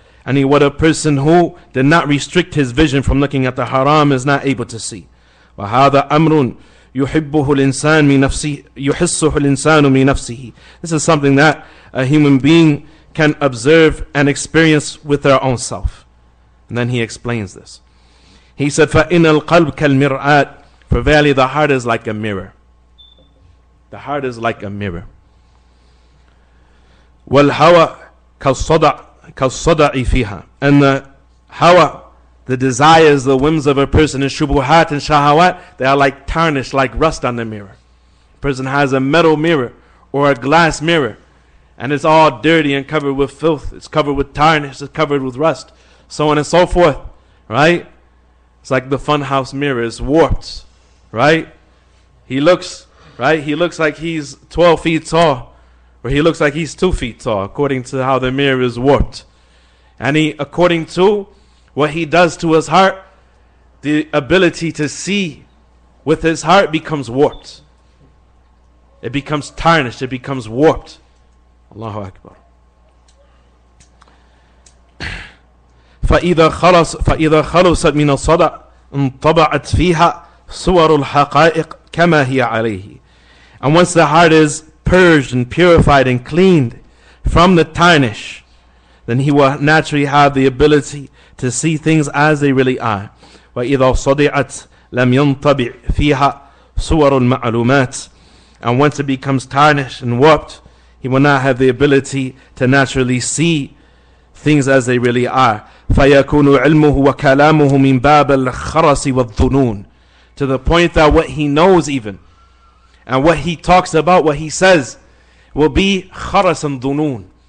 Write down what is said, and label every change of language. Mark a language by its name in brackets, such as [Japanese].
[English] And he, what a person who did not restrict his vision from looking at the haram is not able to see. [Arabic] وَهَذَا أَمْرٌ يُحِبُّهُ الْإِنسَانُ مِنْ نَفْسِهِ يُحِسُّهُ الْإِنسَانُ مِنْ نَفْسِهِ. [English] This is something that a human being can observe and experience with their own self. And then he explains this. He said, [Arabic] فَإِنَّ الْقَلْبَ كَالْمِرْآةِ. [English] For verily the heart is like a mirror. The heart is like a mirror. [Arabic] وَالْهَوَى كَالصَّدَعِ فِيهَا. [English] And the hawa, the desires, the whims of a person in shubuhat and shahawat, they are like tarnish, like rust on the mirror. A person has a metal mirror or a glass mirror, and it's all dirty and covered with filth. It's covered with tarnish, it's covered with rust, so on and so forth, right? It's like the funhouse mirror is warped, right? He looks like he's 12 feet tall, or he looks like he's 2 feet tall, according to how the mirror is warped. And according to what he does to his heart, the ability to see with his heart becomes warped. It becomes tarnished, it becomes warped. Allahu Akbar. [Arabic] فإذا خلصت من الصدع انطبعت فيها صور الحقائق كما هي عليه. [English] And once the heart is purged and purified and cleaned from the tarnish, then he will naturally have the ability to see things as they really are. [Arabic] وإذا صدعت لم ينطبع فيها صور المعلومات. [English] And once it becomes tarnished and warped, he will not have the ability to naturally see things as they really are. [Arabic] فيكون علمه وكلامه من باب الخرس والظنون. [English] To the point that what he knows even, and what he talks about, what he says, will be kharas and dhunun.